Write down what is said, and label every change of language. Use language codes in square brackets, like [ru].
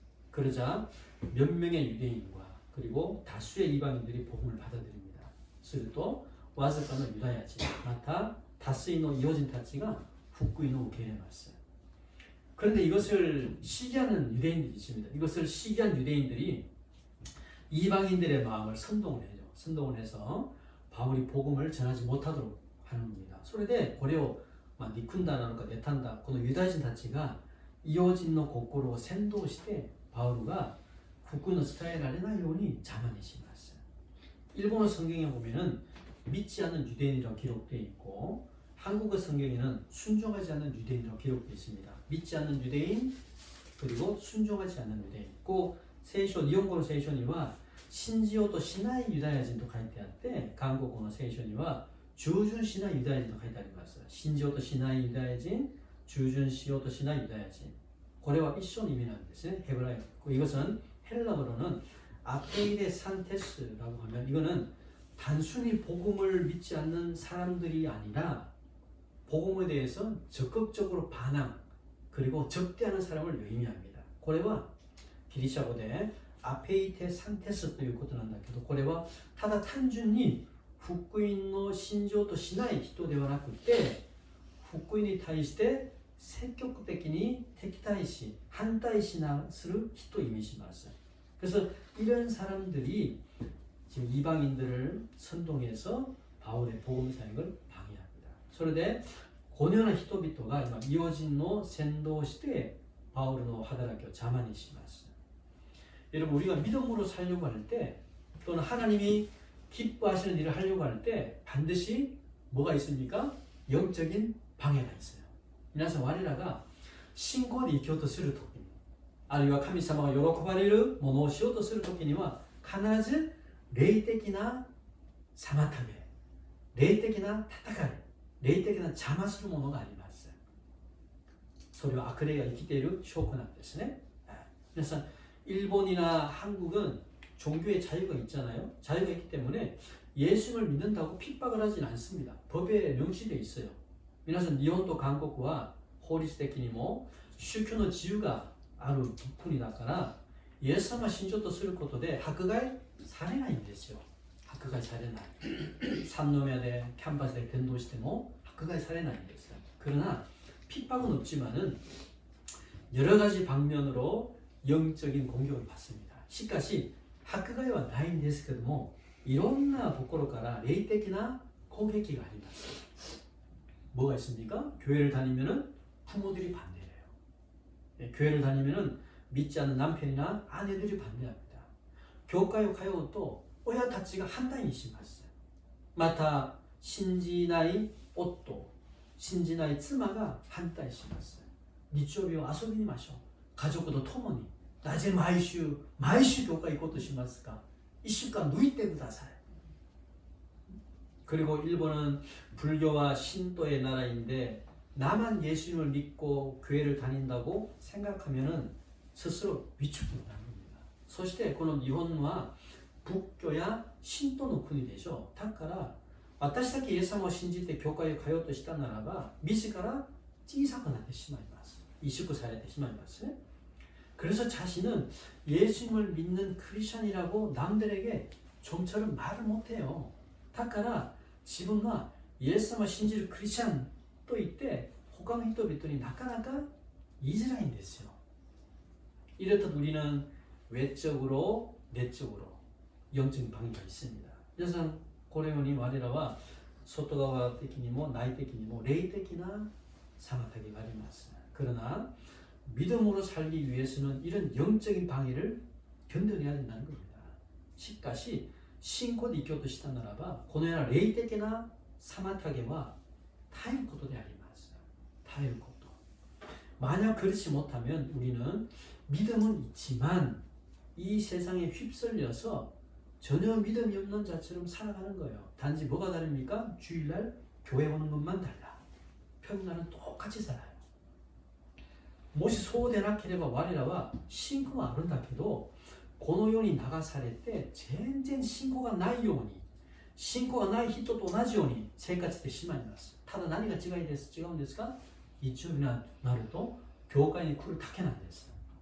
[ko] 그러자 몇 명의 유대인과 그리고 다수의 이방인들이 복음을 받아들입니다. [ja] するとわずかのユダヤ人、また多数の異邦人たちが福音を受け入れます. [ko] 그런데 이것을 시기하는 유대인들이 있습니다. 이것을 시기한 유대인들이 이방인들의 마음을 선동을 해요. 선동을 해서 바울이 복음을 전하지 못하도록 하는 겁니다. [ja] それでこれを憎んだなのか妬んだこのユダヤ人たちが異邦人の心を扇動してバウルが福音を伝えられないように邪魔にします. [ko] 일본어 성경에 보면은 믿지 않는 유대인이라고 기록되어 있고 한국어 성경에는 순종하지 않는 유대인이라고 기록되어 있습니다. 믿지 않는 유대인 그리고 순종하지 않는 유대인. [ja] こう聖書日本語の聖書には信じようとしないユダヤ人と書いてあって韓国語の聖書には従順しないユダヤ人と書いてあります. 信じようとしないユダヤ人, 従順しようとしないユダヤ人. これは一緒の意味なんですね. [ko] 헤브라어. 이것은 헬라어로는 아페이데 산테스라고 하면 이거는 단순히 복음을 믿지 않는 사람들이 아니라 복음에 대해서 적극적으로 반항 그리고 적대하는 사람을 의미합니다. [ja] これはギリシャ語でアペイテサンテスということなんだけど、これはただ単純に福音の信条としない人ではなくて、福音に対して積極的に敵対し反対しなする人を意味します. [ko] 그래서 이런 사람들이 지금 이방인들을 선동해서 바울의 복음 사역을 방해합니다. [ja] それでこのような人々が今異邦人の先導をしてバウルの働きを邪魔にします. [ko] 여러분 우리가 믿음으로 살려고 할 때 또는 하나님이 기뻐하시는 일을 하려고 할 때 반드시 뭐가 있습니까? 영적인 방해가 있어요. [ja] 皆さん我らが信仰で生きようとするときにあるいは神様が喜ばれるものをしようとするときには必ず霊的な妨げ、霊的な戦い、霊的な邪魔するものがあります。それは悪霊が生きている証拠なんですね。皆さん [ko] 일본이나 한국은 종교의 자유가 있잖아요. 자유가 있기 때문에 예수를 믿는다고 핍박을 하진 않습니다. 법에 명시되어 있어요. [ja] 皆さん日本と韓国は法律的にも宗教の自由がある国だからイエス様を信条とすることで迫害されないんですよ。迫害されない。三宮でキャンパスで伝道しても迫害されないんです. [ko] 그러나 핍박은 없지만은 여러 가지 방면으로 영적인 공격을 받습니다. [ja] しかし迫害はないんですけどもいろんなところから霊的な攻撃があります. [ko] 뭐가 있습니까? 교회를 다니면은 부모들이 반대해요. 교회를 다니면은 믿지 않는 남편이나 아내들이 반대합니다. 교회에 가요 또 [ja] 親たちが反対にします.また信じない夫、信じない妻が反対します. 日曜日を遊びにましょう.家族と共になぜ毎週教会行こうとしますか? 1週間抜いてください. [ko] 그리고 일본은 불교와 신도의 나라인데 나만 예수님을 믿고 교회를 다닌다고 생각하면은 스스로 위축되는 겁니다. [ja] そしてこの日本は仏教や神道の国でしょう。だから私だけイエス様を信じて教会へ通おうとしたならば自ら小さくなってしまいます。萎縮されてしまいますね。 [ko] 그래서 자신은 예수님을 믿는 크리스천이라고 남들에게 좀처럼 말을 못해요. [ja] だから自分はイエス様を信じるクリスチャンと言って他の人々になかなか言いづらいんですよ. [ko] 이렇듯 우리는 외적으로 내적으로 영적인 방해가 있습니다. 그래서 [ja] このように我らは外側的にも内的にも霊的な妨げがあります. [ko] 그러나 믿음으로 살기 위해서는 이런 영적인 방해를 견뎌내야 된다는 겁니다. [ja] しかし信仰で生きようとしたならばこのような霊的な妨げは耐えることであります. 耐えること. [ko] 만약 그렇지 못하면 우리는 믿음은 있지만 이 세상에 휩쓸려서 전혀 믿음이 없는 자처럼 살아가는 거예요. 단지 뭐가 다릅니까? 주일날 교회 오는 것만 달라. 평일날은 똑같이 살아요. [ja] もしそうでなければ我らは信仰はあるんだけどこの世に流されて全然信仰がないように信仰がない人と同じように生活してしまいます。ただ何が違うんですか？日曜日になると教会に来るだけなんです。